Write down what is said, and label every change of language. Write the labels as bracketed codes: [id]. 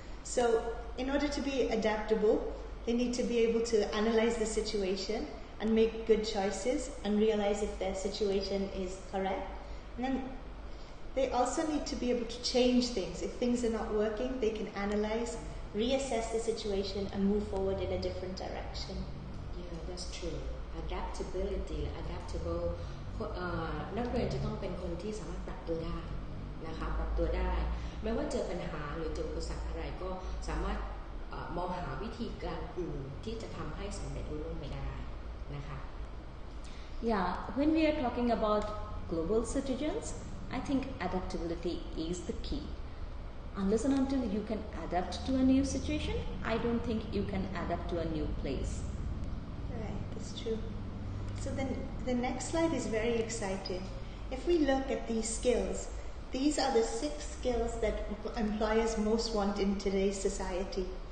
[en] So in order to be adaptable, they need to be able to analyze the situation and make good choices and realize if their situation is correct. And then they also need to be able to change things. If things are not working, they can analyze, reassess the situation and move forward in a different direction. Yeah, that's true. Adaptability, adaptable. [th] นักเรียนจะต้องเป็นคนที่สามารถปรับตัวได้นะคะปรับตัวได้ไม่ว่าเจอปัญหาหรือเจออุปสรรคอะไรก็สามารถมองหาวิธีการอื่นที่จะทำให้สำเร็จรุ่งไปได้นะคะ [en] Yeah, when we are talking about global citizens, I think adaptability is the key. Unless and until you can adapt to a new situation, I don't think you can adapt to a new place. Right, that's true. So then the next slide is very exciting. If we look at these skills, these are the 6 skills that employers most want in today's society.